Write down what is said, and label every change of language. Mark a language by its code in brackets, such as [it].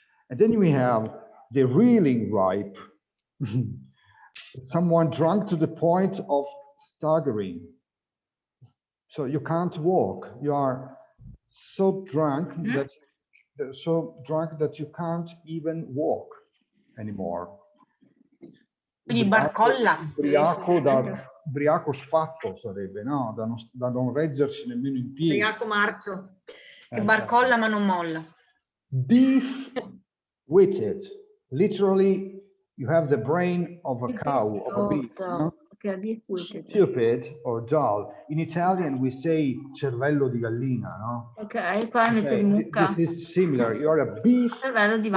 [en] And then we have the reeling ripe. Someone drunk to the point of staggering. So you can't walk. You are so drunk that you can't even walk anymore. [it] Quindi barcolla. Ubriaco sfatto sarebbe, no? Da non reggersi nemmeno in piedi. Ubriaco marcio. Che barcolla ma non molla. [en] Beef-witted. Literally, you have the brain of a cow, of a beef. No? Okay, beef-witted. Stupid or dull. In Italian, we say [it] cervello di gallina, [en] no? [it] Ok, qua invece di mucca. [en] This is similar. You are a [it] Cervello di vacca.